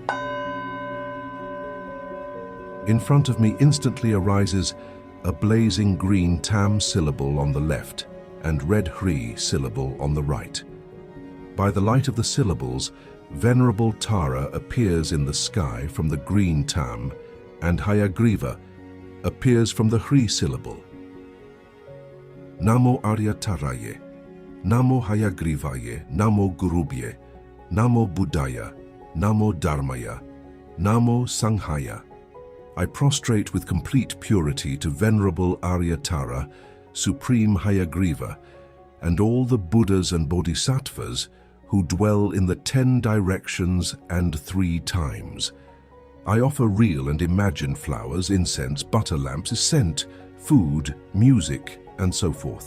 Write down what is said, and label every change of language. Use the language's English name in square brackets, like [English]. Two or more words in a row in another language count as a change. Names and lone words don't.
[English] In front of me instantly arises a blazing green Tam syllable on the left and red Hri syllable on the right. By the light of the syllables, Venerable Tara appears in the sky from the green Tam, and Hayagriva appears from the Hri syllable. [Sanskrit] Namo Arya Taraye, Namo Hayagrivaye, Namo Gurubye, Namo Buddhaya, Namo Dharmaya, Namo Sanghaya. [English] I prostrate with complete purity to Venerable Aryatara, Supreme Hayagriva, and all the Buddhas and Bodhisattvas who dwell in the 10 directions and 3 times. I offer real and imagined flowers, incense, butter lamps, scent, food, music, and so forth.